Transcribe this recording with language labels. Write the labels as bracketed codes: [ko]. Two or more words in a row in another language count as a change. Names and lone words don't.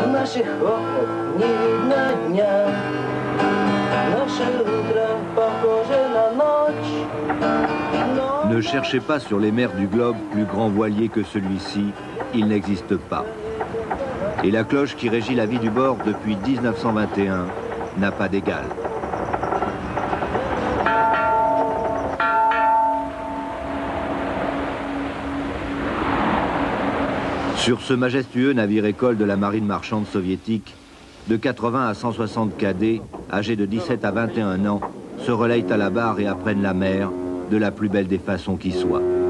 [ru] наших окнах не видно дня. Наше утро похоже на ночь. [fr] Ne cherchez pas sur les mers du globe plus grand voilier que celui-ci, il n'existe pas. Et la cloche qui régit la vie du bord depuis 1921 n'a pas d'égal. Sur ce majestueux navire-école de la marine marchande soviétique, de 80 à 160 cadets, âgés de 17 à 21 ans, se relayent à la barre et apprennent la mer de la plus belle des façons qui soit.